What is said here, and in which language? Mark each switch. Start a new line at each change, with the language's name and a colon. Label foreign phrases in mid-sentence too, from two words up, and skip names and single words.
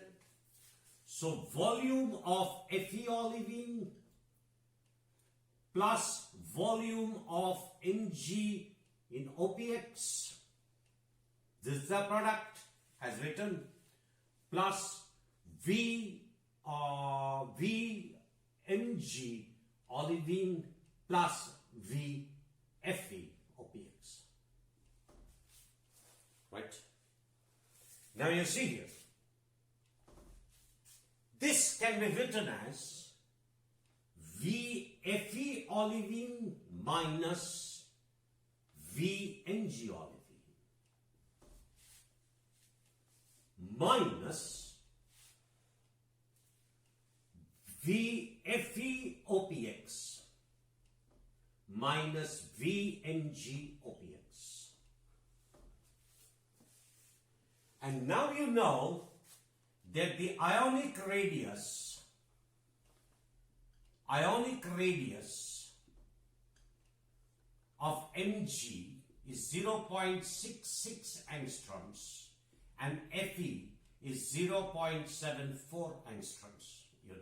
English: So volume of Fe olivine plus volume of Mg in OPX, this is the product as written, plus V Mg olivine plus V Fe OPX. Right? Now you see here, this can be written as V Fe olivine minus V Mg olivine minus V Fe OPX minus V Mg OPX. And now you know that the ionic radius of Mg is 0.66 angstroms and Fe is 0.74 angstroms unit.